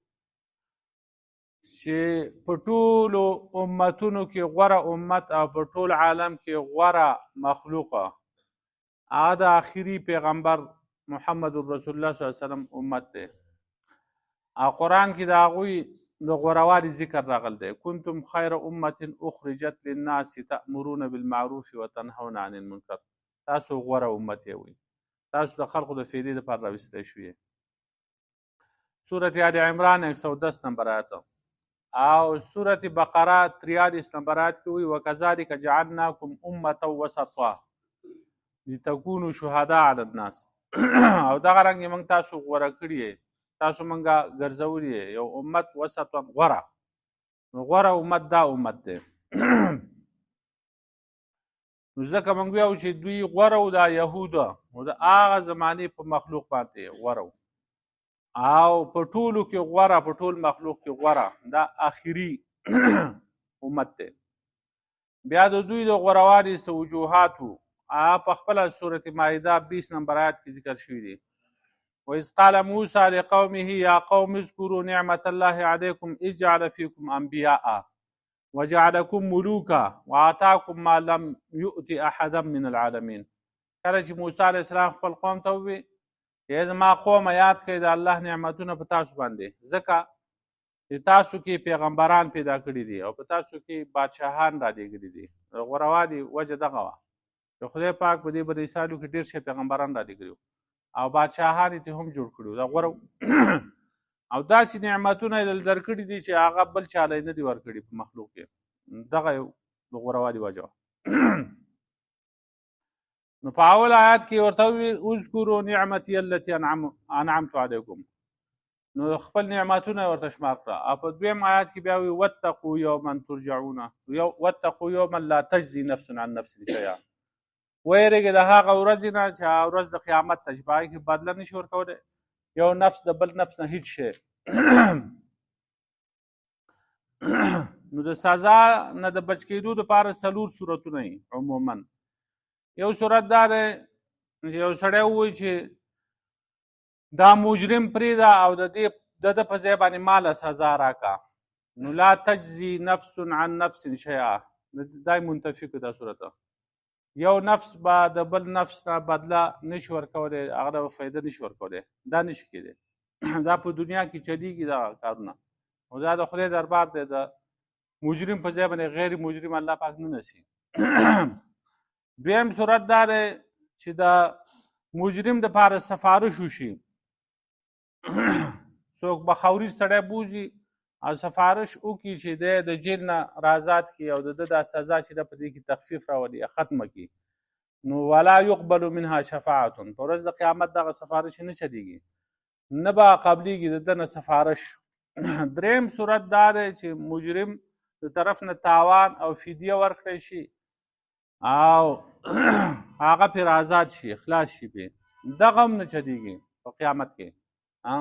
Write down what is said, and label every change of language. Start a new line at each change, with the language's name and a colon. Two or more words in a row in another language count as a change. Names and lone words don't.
Pashto: چې په ټولو امتونو کې غوره امت او په ټول عالم کې غوره مخلوقه هغه د آخري پیغمبر محمد
Arabic: رسول الله صلی الله علیه وسلم
Pashto: امت دی، او قرآن کې د هغوی د غوروالي ذکر راغلی دی
Arabic: کنتم خیر امة اخرجت للناس تأمرون بالمعروف وتنهون عن المنکر،
Pashto: تاسو غوره امت یې وي، تاسو د خلقو د فیدې دپاره راویستلی شوي. سورة آل عمران 110 نمبر آیت او سورة بقره 43 نمبر آیت کې وي
Arabic: وکذلک جعلناکم امة وسطا لتكونوا شهداء علی الناس
Pashto: او دغه رنګ موږ تاسو غوره کړي یې، تاسو موږ ګرځولي یې یو امت وسطا غوره، نو غوره امت دا امت دی نو ځکه موږ ویاو چې دوی غوره و دا یهوده نو د هغه زمانې په مخلوق باندې غوره و، او په ټولو کې غوره، په ټول مخلوق کې غوره دا آخري امت دی. بیا د دوی د غوروالي څه وجوهات وو په خپله سورة مائده 20 نمبر آیات کې ذکر شوي دي
Arabic: وإذ قال موسى لقومه يا قوم اذكروا نعمة الله عليكم إذ جعل فيكم أنبياء وجعلكم ملوكا وآتاكم ما لم يؤت أحدا من العالمين.
Pashto: کله چې موسی
Arabic: علیه السلام
Pashto: خپل قوم ته ووی چې زما قومه یاد کړئ د الله نعمتونه په تاسو باندې، ځکه چې تاسو کې پیغمبران پیدا کړي دي او په تاسو کې بادشاهان رالیږلي دي. د غوروالي وجه دغه وه چې خدای پاک په دې بني اسرائیلو کې ډېر شي پیغمبران رالیږلي او بادشاهان یې هم جوړ کړي دا غوره او داسې نعمتونه یې درکړي دي چې هغه بل چاله یې نه دي ورکړي په مخلوق کې، دغه یو د غوروالي وجه وه. نو په اول آیات کې ورته ووي
Arabic: اذکروا نعمتي التي انعمت علیکم،
Pashto: نو خپل نعمتونه ورته شمار کړه، او په دویم آیات کې بیا وي
Arabic: واتقوا یوما ترجعون واتقوا یوما لا تجزي نفس عن نفس شیئا،
Pashto: ویرېږي د هغه ورځې نه چې هغه ورځ د قیامت ته چې په هغې کې بدله نشي ورکولی یو نفس د بل نفس نه هیڅ شی نو د سزا نه د بچ کېدو دپاره 4 صورتونه وي عموما. یو صورت دا دی چې یو سړی ووایي چې دا مجرم پرېږده او د ده په ځای باندې ماله سزا راکړه، نو
Arabic: لا تجزي نفس عن نفس شیئا،
Pashto: دا منتفي کړه دا صورت. یو نفس به د بل نفس نه بدله نشي ورکولی، هغه ته به فایده نشي ورکولی، دا نشي کېدی. دا په دنیا کې چلیږي دغه کارونه، او دا د خدای دربار دی، د مجرم په ځای باندې غیر مجرم الله پاک نه نسي. دویم صورت دا دی چې د مجرم دپاره سفارش وشي، څوک بخوري سړی بوځي او سفارش وکړي چې دی د جیل نه رازاد کړي او د ده دا سزا چې ده په دې کې تخفیف راولي یا ختمه کړي، نو
Arabic: ولا يقبل منها شفاعة،
Pashto: په ورځ د قیامت دغه سفارش نه چلیږي، نه به قبلیږي د ده نه سفارش. دریم صورت دا دی چې مجرم د طرف نه تاوان او فدیه ورکړی شي او هغه پرې آزاد شي، خلاص شي پرې، دغه هم نه چلیږي په قیامت کې.